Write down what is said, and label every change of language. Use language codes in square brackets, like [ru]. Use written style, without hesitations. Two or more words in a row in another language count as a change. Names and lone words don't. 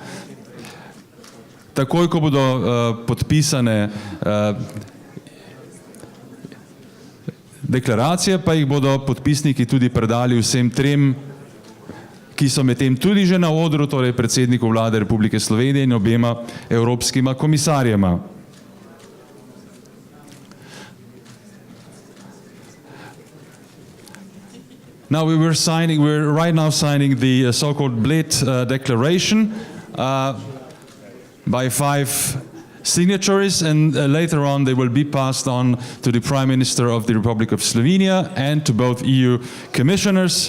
[sl] Takoj, ko bodo podpisane deklaracije, pa jih bodo podpisniki tudi predali vsem trem, ki so medtem tudi že na odru, torej predsedniku vlade Republike Slovenije in obema evropskima komisarjema. [en] Now we're right now signing the so-called Bled Declaration by 5 signatories, and later on they will be passed on to the Prime Minister of the Republic of Slovenia and to both EU commissioners.